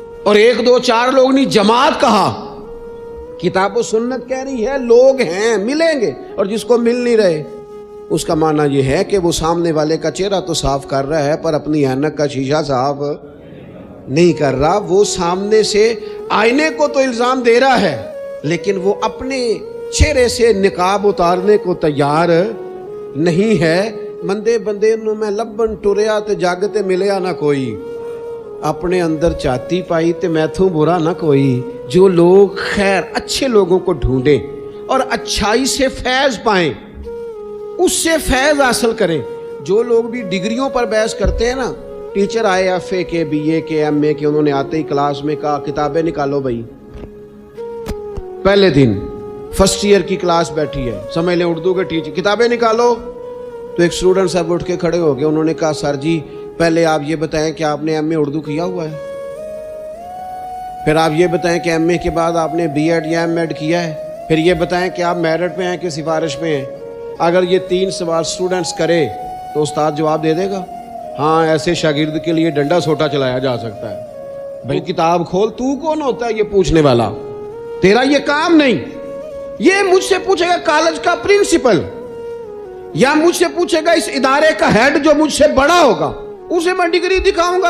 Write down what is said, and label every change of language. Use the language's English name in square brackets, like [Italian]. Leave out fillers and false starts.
[Urdu] اور 1 2 4 لوگ نہیں، جماعت کہا. کتاب و سنت کہہ رہی ہے لوگ ہیں ملیں گے، اور جس کو مل نہیں رہے اس کا معنی یہ ہے کہ وہ سامنے والے کا چہرہ تو صاف کر رہا ہے پر اپنی اینک کا شیشہ صاف نہیں کر رہا. وہ سامنے سے آئینے کو تو الزام دے رہا ہے لیکن وہ اپنے چہرے سے نقاب اتارنے کو تیار نہیں ہے. [Punjabi] مندے بندے نو میں لبن ٹریا تے جگ تے ملیا نہ کوئی، اپنے اندر چاتی پائی تے میتھوں برا نہ کوئی. [Urdu] جو لوگ خیر اچھے لوگوں کو ڈھونڈیں اور اچھائی سے فیض پائیں، اس سے فیض حاصل کریں. جو لوگ بھی ڈگریوں پر بحث کرتے ہیں نا، ٹیچر آئے FA کے BA کے MA کے، انہوں نے آتے ہی کلاس میں کہا کتابیں نکالو بھائی. پہلے دن فرسٹ ایئر کی کلاس بیٹھی ہے، سمجھ لیں اردو کے ٹیچر، کتابیں نکالو. تو ایک اسٹوڈنٹ صاحب اٹھ کے کھڑے ہو گئے، انہوں نے کہا سر جی پہلے آپ یہ بتائیں کہ آپ نے MA اردو کیا ہوا ہے، پھر آپ یہ بتائیں کہ MA کے بعد آپ نے B.Ed یا M.Ed کیا ہے، پھر یہ بتائیں کہ آپ میرٹ پہ ہیں کہ سفارش پہ ہیں. اگر یہ 3 سوال اسٹوڈنٹس کرے تو استاد جواب دے دے گا. ہاں ایسے شاگرد کے لیے ڈنڈا سوٹا چلایا جا سکتا ہے. بھائی کتاب کھول، تو کون ہوتا ہے یہ پوچھنے والا؟ تیرا یہ کام نہیں. یہ مجھ سے پوچھے گا کالج کا پرنسپل، یا مجھ سے پوچھے گا اس ادارے کا ہیڈ جو مجھ سے بڑا ہوگا، اسے میں ڈگری دکھاؤں گا.